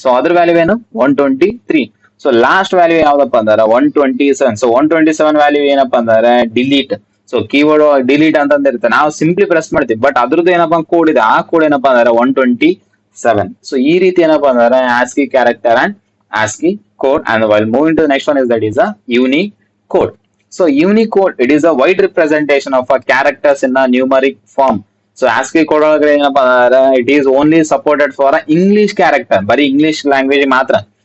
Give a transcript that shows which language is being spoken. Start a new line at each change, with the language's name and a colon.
Kannada: So ಅದ್ರ value ಏನು 123. So last value ಯಾವ್ದಪ್ಪ ಅಂದ್ರೆ 127. ಸೊ 127 ವ್ಯಾಲ್ಯೂ ಏನಪ್ಪಾ ಅಂದ್ರೆ ಡಿಲೀಟ್. ಸೊ ಕೀಬೋರ್ಡ್ ಡಿಲೀಟ್ ಅಂತಂದ ಇರುತ್ತೆ, ನಾವು ಸಿಂಪ್ಲಿ ಪ್ರೆಸ್ ಮಾಡ್ತೀವಿ. ಬಟ್ ಅದ್ರದ್ದು ಏನಪ್ಪಾ ಕೋಡ್ ಇದೆ, ಆ ಕೋಡ್ ಏನಪ್ಪಾ ಅಂದ್ರೆ 127. ಸೊ ಈ ರೀತಿ ಏನಪ್ಪಾ ಅಂದ್ರೆ ASCII character and ASCII code.
English: And while moving to the next one is that is a Unicode. So Unicode, it is a wide representation of a characters in a numeric form.
Kannada: So ASCII code ಒಳಗಡೆ ಏನಪ್ಪಾ ಅಂದ್ರೆ
English: it is only supported for English character,
Kannada: ಬರೀ English language ಮಾತ್ರ.